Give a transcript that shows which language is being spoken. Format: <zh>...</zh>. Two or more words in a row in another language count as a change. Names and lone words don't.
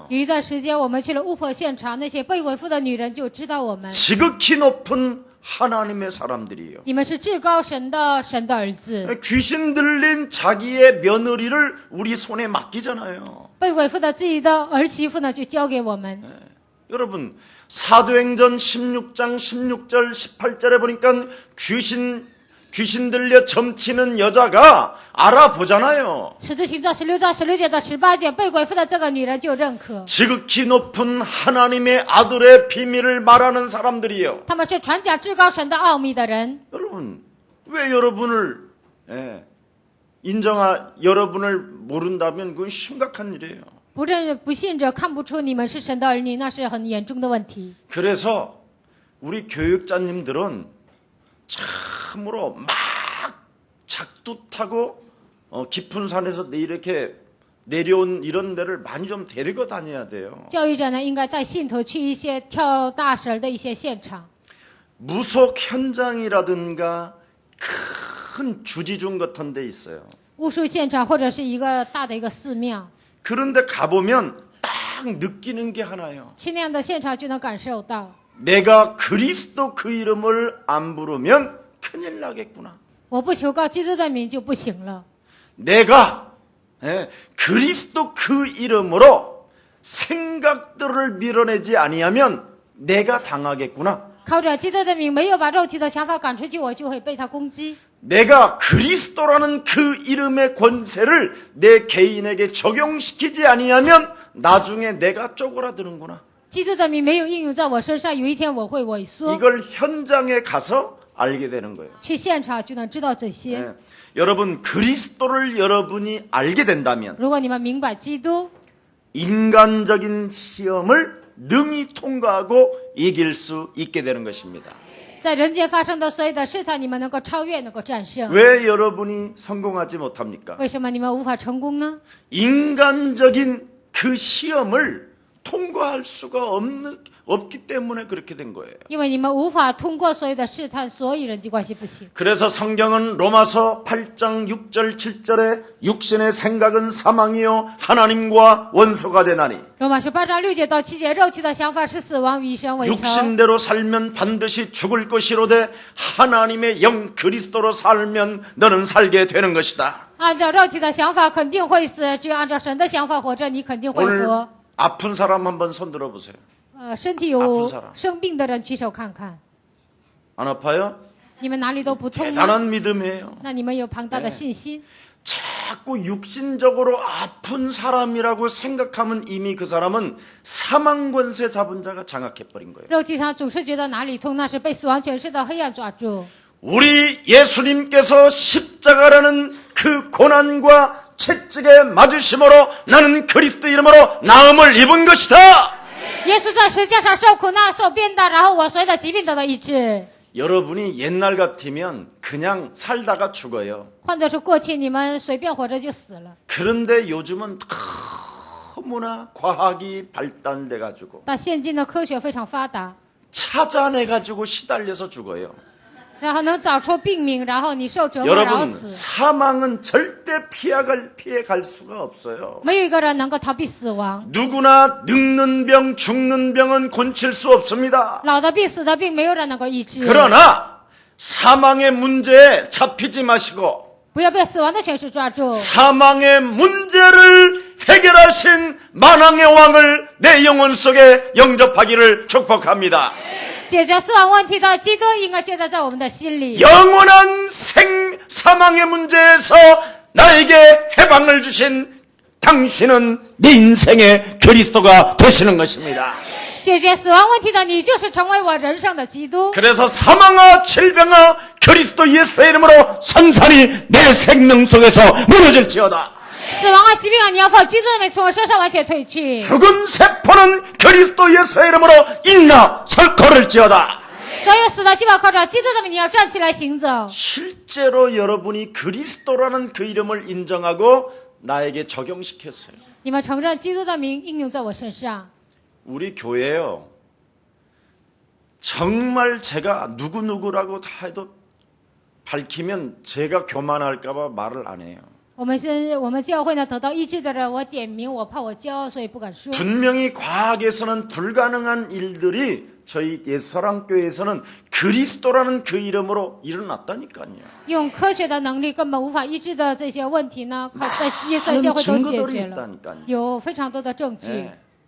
<zh>有一段时间，我们去了巫婆现场，那些被鬼附的女人就知道我们。</zh> <ko>지극히 높은 하나님의 사람들이에요.</ko> <zh>你们是至高神的儿子。</zh> <ko>귀신 들린 자기의 며느리를 우리 손에 맡기잖아요.</ko> <zh>被鬼附的自己的儿媳妇呢，就交给我们。</zh> <ko>여러분 사도행전 16장 16절 18절에 보니까 귀신 들려 점치는 여자가 알아보잖아요.</ko> <zh>使徒行传16章16节到18节，被鬼附的这个女人就认可。</zh> <ko>지극히 높은 하나님의 아들의 비밀을 말하는 사람들이에요.</ko> <zh>他们是传讲至高神的奥秘的人。</zh> <ko>여러분 왜 여러분을 여러분을 모른다면 그건 심각한 일이에요.</ko> <zh>不信者看不出你们是神的儿女，那是很严重的问题。</zh> <ko>그래서 우리 교육자님들은 참으로 막 작두 타고 깊은 산에서 이렇게 내려온 이런 데를 많이 좀 데리고 다녀야 돼요.</ko> <zh>教育者呢，应该带信徒去一些跳大绳的一些现场。</zh> <ko>무속 현장이라든가 큰 주지중 같은 데 있어요.</ko> <zh>巫术现场或者是一个大的一个寺庙，</zh> <ko>그런데 가보면 딱 느끼는 게 하나요.</ko> <zh>去那样的现场就能感受到，</zh> <ko>내가 그리스도 그 이름을 안 부르면 큰일 나겠구나.</ko> <zh>我不求告基督的名就不行了。</zh> <ko>내가 그리스도 그 이름으로 생각들을 밀어내지 아니하면 내가 당하겠구나.</ko> <zh>靠着基督的名，没有把肉体的想法赶出去，我就会被他攻击。</zh> <ko>내가 그리스도라는 그 이름의 권세를 내 개인에게 적용시키지 아니하면 나중에 내가 쪼그라드는구나.</ko> <zh>基督的名没有应用在我身上，有一天我会萎缩。</zh> <ko>이걸 현장에 가서 알게 되는 거예요.</ko> <zh>去现场就能知道这些。</zh> <ko>여러분 그리스도를 여러분이 알게 된다면</ko> <zh>如果你们明白基督，</zh> <ko>인간적인 시험을 능히 통과하고 이길 수 있게 되는 것입니다.</ko> <zh>在人间发生的所有的试探，你们能够超越，能够战胜。</zh> <ko>왜 여러분이 성공하지 못합니까?</ko> <zh>为什么你们无法成功呢？</zh> <ko>인간적인 그 시험을 통과할 수가 없기 때문에 그렇게 된 거예요.</ko> <zh>因为你们无法通过所有的试探，所以人际关系不行。</zh> <ko>그래서 성경은 로마서 8장 6절 7절에 육신의 생각은 사망이요 하나님과 원수가 되나니</ko> <zh>罗马书8章6节到7节，肉体的想法是死亡，与神为仇。</zh> <ko>육신대로 살면 반드시 죽을 것이로되 하나님의 영 그리스도로 살면 너는 살게 되는 것이다.</ko> <zh>按照肉体的想法肯定会死，只有按照神的想法活着，你肯定会</zh> <ko>오늘</ko> <zh>活。</zh> <ko>아픈 사람 한번 손 들어보세요.</ko> <zh>身体</zh> <ko>아픈</ko> <zh>有</zh> <ko>사람</ko> <zh>生病的人举手看看，</zh> <ko>안 아파요?</ko> <zh>你们哪里都不痛吗？</zh> <ko>대단한 믿음이에요.</ko> <zh>那你们有庞大的信心。</zh> <ko>자꾸 육신적으로 아픈 사람이라고 생각하면 이미 그 사람은 사망 권세 잡은 자가 장악해버린 거예요.</ko> <zh>肉体上总是觉得哪里痛，那是被死亡权势的黑暗抓住。</zh> <ko>우리 예수님께서 십자가라는 그 고난과 채찍에 맞으심으로 나는 그리스도 이름으로 나음을 입은 것이다.</ko> <zh>耶稣在十字架上受苦难、受鞭打，然后我所有的疾病得到医治。</zh> <ko>여러분이 옛날 같으면 그냥 살다가 죽어요.</ko> <zh>换作是过去，你们随便活着就死了。</zh> <ko>그런데 요즘은 너무나 과학이 발달돼 가지고</ko> <zh>但现今的科学非常发达，</zh> <ko>찾아내 가지고 시달려서 죽어요.</ko> <zh>然后能找出病名，然后你受折磨，然后</zh> <ko>여러분</ko> <zh>死。</zh> <ko>사망은 절대 피해갈 수가 없어요.</ko> <zh>没有一个人能够逃避死亡。</zh> <ko>누구나 늙는 병, 죽는 병은 고칠 수 없습니다.</ko> <zh>老的病、死的病，没有人能够医治。</zh> <ko>그러나 사망의 문제에 잡히지 마시고</ko> <zh>不要被死亡的权势抓住。</zh> <ko>사망의 문제를 해결하신 만왕의 왕을 내 영혼 속에 영접하기를 축복합니다.</ko> <zh>解决死亡问题的基督应该接待在我们的心里。</zh> <ko>영원한 사망의 문제에서 나에게 해방을 주신 당신은 내 인생의 그리스도가 되시는 것입니다.</ko> <zh>解决死亡问题的你就是成为我人生的基督。</zh> <ko>그래서 사망아 질병아 그리스도 예수의 이름으로 산산이 내 생명 속에서 무너질지어다.</ko> <zh>死亡啊，疾病啊，你要奉基督的名从我身上完全退去。</zh> <ko>죽은 세포는 그리스도 예수의 이름으로 일어나 걸을지어다.</ko> <zh>所有死的疾病靠着基督的名，你要站起来行走。</zh> <ko>실제로 여러분이 그리스도라는 그 이름을 인정하고 나에게 적용시켰어요.</ko> <zh>你们承认基督的名应用在我身上。</zh> <ko>우리 교회요. 정말 제가 누구누구라고 다 해도 밝히면 제가 교만할까 봐 말을 안 해요.</ko> <zh>我们教会呢得到医治的人，我点名，我怕我骄傲，所以不敢说。</zh> <ko>분명히 과학에서는 불가능한 일들이 저희 옛사랑교회에서는 그리스도라는 그 이름으로 일어났다니까요.</ko> <zh>用科学的能力根本无法医治的这些问题呢，靠在耶稣教会都解决了，</zh> <ko>있다니까요.</ko> <zh>有非常多的证据。</zh> <ko>네.</ko>